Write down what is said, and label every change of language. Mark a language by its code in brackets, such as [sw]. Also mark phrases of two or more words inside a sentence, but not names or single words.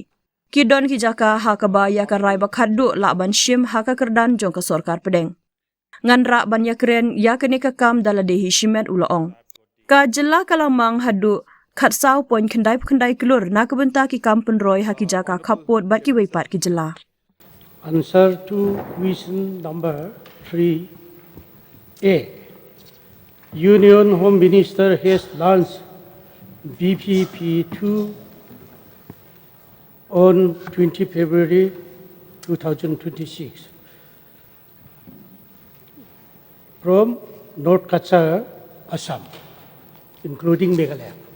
[kha] Ki don ki jaka ha ka ba ya ka rai ba Haduh la ban syim ha ka kerdan jong ka sorkar pedeng. Ngan ra ban ya keren ya kene ka kam dala dehi shimet ulaong. Ka jela kalamang Haduh khat sau pon kendai kelur na kabenta ki kam pyntrei ha ki jaka kaput bat ki weipat ki jela. [en] Answer to question number 3A. Union Home Minister has launched VVP-II on 20 February 2026 from North Kachar, Assam, including Meghalaya.